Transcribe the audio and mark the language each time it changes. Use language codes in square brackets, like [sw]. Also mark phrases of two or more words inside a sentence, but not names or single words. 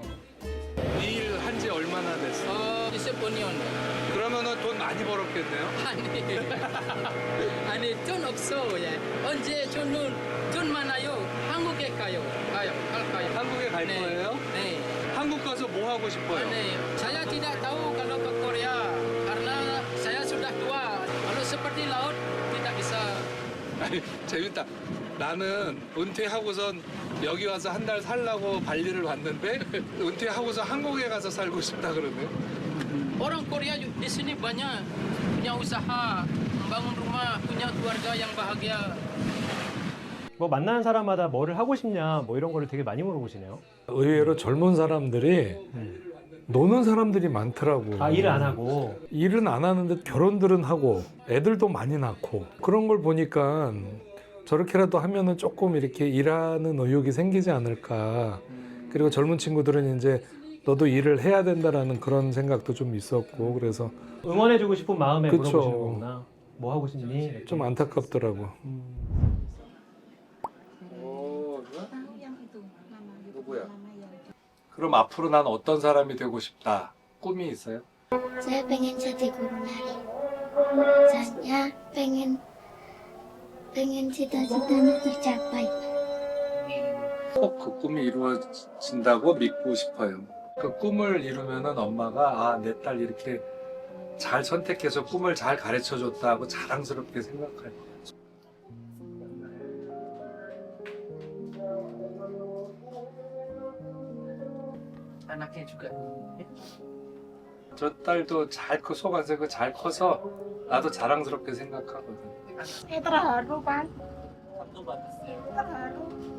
[ko] 이 일 한 지 얼마나 됐어? 20분이요. 그러면은 돈 많이 벌었겠네요. 아니 돈 없어요. 언제 돈 많아요. 한국에 가요. 가요. 한국에 갈 네. 거예요? 네. 한국 가서 뭐 하고 싶어요? 네. [id] Saya tidak tahu kalau ke Korea karena saya sudah tua. Kalau seperti laut tidak bisa. [ko] 아니, 재밌다. 나는 은퇴하고선 여기 와서 한 달 살라고 발리를 왔는데 은퇴하고서 한국에 가서 살고 싶다 그러네. [id] Orang Korea di sini banyak punya usaha, membangun rumah, punya keluarga yang bahagia. [ko] 뭐 만나는 사람마다 뭐를 하고 싶냐 뭐 이런 거를 되게 많이 물어보시네요. 의외로 젊은 사람들이 노는 사람들이 많더라고. 아 일을 안 하고. 일은 안 하는데 결혼들은 하고 애들도 많이 낳고 그런 걸 보니까 저렇게라도 하면은 조금 이렇게 일하는 의욕이 생기지 않을까. 그리고 젊은 친구들은 이제 너도 일을 해야 된다라는 그런 생각도 좀 있었고 그래서 응원해주고 싶은 마음에 그쵸. 물어보시는 거구나. 뭐 하고 싶니? 이렇게. 좀 안타깝더라고. 누구야? 그럼 앞으로 난 어떤 사람이 되고 싶다. 꿈이 있어요? [id] Saya pengen jadi guru nari. Saya pengen cita-citanya tercapai. [ko] 꼭 그 꿈이 이루어진다고 믿고 싶어요. 그 꿈을 이루면은 엄마가 아, 내 딸 이렇게 잘 선택해서 꿈을 잘 가르쳐 줬다 하고 자랑스럽게 생각할 거예요. [id] Anaknya juga. [ko] 저 딸도 잘 속아서 잘 커서 나도 자랑스럽게 생각하거든. [id] Terharu, Pak. Satu batasnya. Terharu.